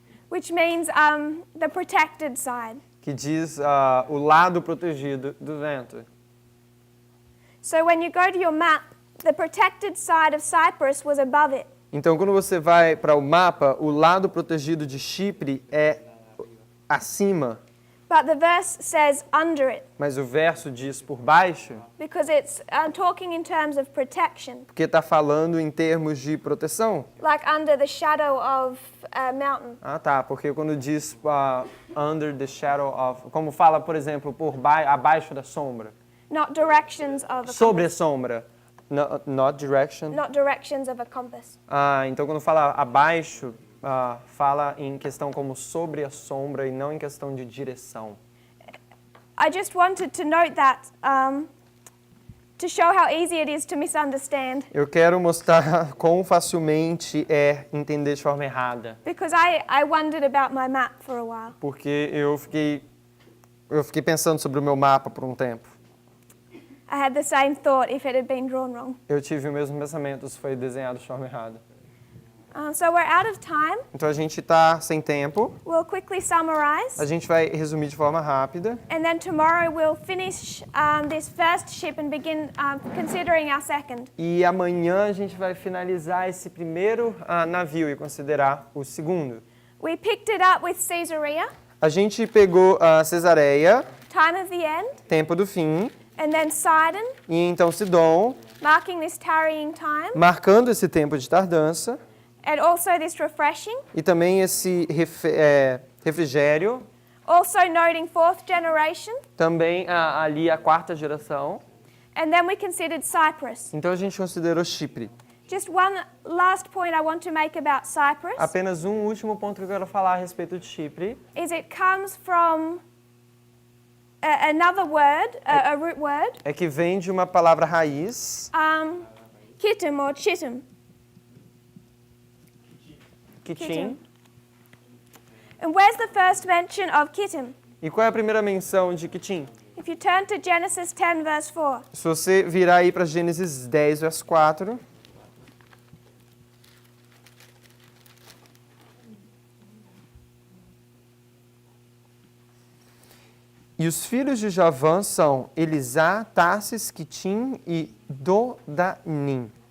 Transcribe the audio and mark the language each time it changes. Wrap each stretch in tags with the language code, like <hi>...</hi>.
<en>Which means the protected side.</en> <pt>que diz o lado protegido do vento.</pt> <en>So when you go to your map, the protected side of Cyprus was above it.</en> <pt>Então, quando você vai para o mapa, o lado protegido de Chipre é acima,</pt> <en>But the verse says under it</en> <pt>mas o verso diz por baixo,</pt> <en>because it's talking in terms of protection,</en> <pt>porque está falando em termos de proteção.</pt> <en>like under the shadow of a mountain.</en> <pt>Tá, porque quando diz</pt> <en>under the shadow of,</en> <pt>como fala, por exemplo, abaixo da sombra,</pt> <en>Not directions of a</en> <pt>sobre a</pt> <en>compass. sombra, not direction. Not directions of a compass.</en> <pt>Então quando fala abaixo, fala em questão como sobre a sombra e não em questão de direção.</pt> <en>I just wanted to note that to show how easy it is to misunderstand.</en> <pt>Eu quero mostrar quão facilmente é entender de forma errada,</pt> <en>Because I wondered about my map for a while.</en> <pt>porque eu fiquei pensando sobre o meu mapa por um tempo.</pt> <en>I had the same thought if it had been drawn wrong.</en> <pt>Eu tive o mesmo pensamento se foi desenhado de forma errada.</pt> <en>So we're out of time.</en> <pt>Então a gente está sem tempo.</pt> <en>We'll quickly summarize.</en> <pt>A gente vai resumir de forma rápida.</pt> <en>And then tomorrow we'll finish this first ship and begin considering our second.</en> <pt>E amanhã a gente vai finalizar esse primeiro navio e considerar o segundo.</pt> <en>We picked it up with Caesarea,</en> <pt>A gente pegou a Cesareia,</pt> <en>time of the end,</en> <pt>tempo do fim,</pt> <en>and then Sidon,</en> <pt>e então Sidom,</pt> <en>marking this tarrying time,</en> <pt>marcando esse tempo de tardança,</pt> <en>and also this refreshing.</en> <pt>e também esse refrigério,</pt> <en>Also noting fourth generation.</en> <pt>também ali a quarta geração.</pt> <en>And then we considered Cyprus.</en> <pt>Então a gente considerou Chipre.</pt> <en>Just one last point I want to make about Cyprus</en> <pt>Apenas um último ponto que eu quero falar a respeito de Chipre.</pt> <en>is it comes from another word, a root word,</en> <pt>É que vem de uma palavra raiz,</pt> <en>Kittim or Chittim.</en> <pt>Kittim.</pt> <en>And where's the first mention of Kittim?</en> <pt>E qual é a primeira menção de Kittim?</pt> <en>If you turn to Genesis 10 verse 4,</en> <pt>Se você virar aí para Gênesis 10, verso 4, e os filhos de Javã são Elisá, Tarsis, Quitim e Dodanim.</pt>